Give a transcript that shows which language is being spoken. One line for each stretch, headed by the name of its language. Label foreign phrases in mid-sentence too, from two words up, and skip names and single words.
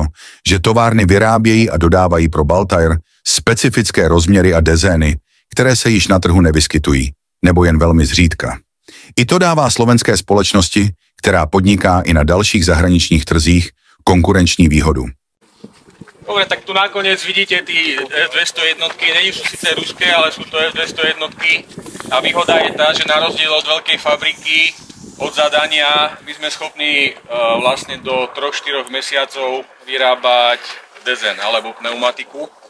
Czech: že továrny vyrábějí a dodávají pro Baltire specifické rozměry a dezény, které se již na trhu nevyskytují, nebo jen velmi zřídka. I to dává slovenské společnosti, která podniká i na dalších zahraničních trzích, konkurenční výhodu.
Slovak: Dobre, tak tu nakoniec vidíte tí F200 jednotky, nie sú síce ruské, ale sú to F200 jednotky a výhoda je tá, že na rozdiel od veľkej fabriky, od zadania, my sme schopní vlastne do 3-4 mesiacov vyrábať dezen alebo pneumatiku.